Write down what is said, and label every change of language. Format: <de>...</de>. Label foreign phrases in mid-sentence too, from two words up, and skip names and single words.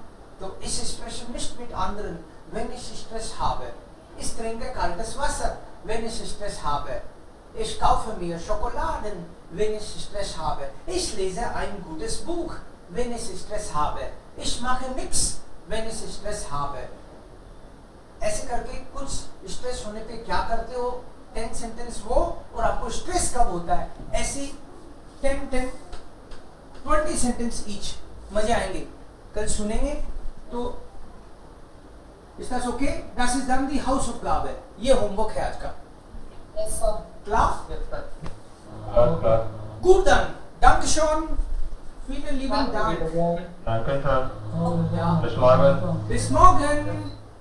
<de>तो ich spreche nicht mit anderen wenn ich Stress habe। Ich trinke kaltes Wasser wenn ich Stress habe। Ich kaufe mir Schokoladen wenn ich Stress habe। Ich lese ein gutes Buch wenn ich Stress habe। Ich mache nichts wenn ich Stress habe।</de> <hi>ऐसे करके कुछ स्ट्रेस होने पे क्या करते हो, 10 सेंटेंस वो, और आपको स्ट्रेस कब होता है, ऐसी 10 20 सेंटेंस ईच। मजे आएंगे, कल सुनेंगे। तो</hi> <de>ist das okay? Das ist dann die Hausaufgabe।</de> <hi>ये होमवर्क है आज का।</hi> <en>Yes, sir.</en> <de>Klar?</de> <en>Yes, sir.</en> <de>Klar. Gut dann. Dankeschön. Vielen lieben Dank. Danke, Herr. Oh, Ja. Bis morgen. Bis morgen.</de>